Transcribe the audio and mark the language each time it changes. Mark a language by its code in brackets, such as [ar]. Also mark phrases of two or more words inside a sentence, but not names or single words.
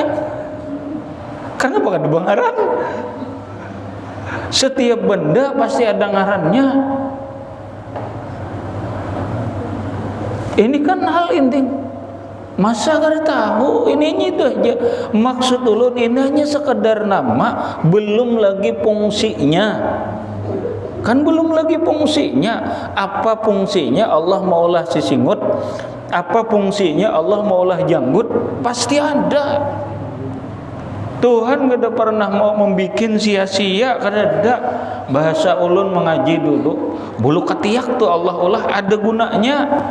[bjn] Kenapa kada ada ngaran? Setiap benda pasti ada ngarannya. [id] Ini kan hal inti. Masa kada tahu ininya itu aja. [bjn] Maksud ulun ini hanya sekedar nama, belum lagi fungsinya. [id] Kan belum lagi fungsinya. [bjn] Apa fungsinya Allah maulah sisingut? Apa fungsinya Allah maulah janggut? [id] Pasti ada. [bjn] Tuhan kada pernah mau membikin sia-sia, kada ada. Bahasa ulun mengaji dulu, bulu ketiak tuh Allah ulah ada gunanya.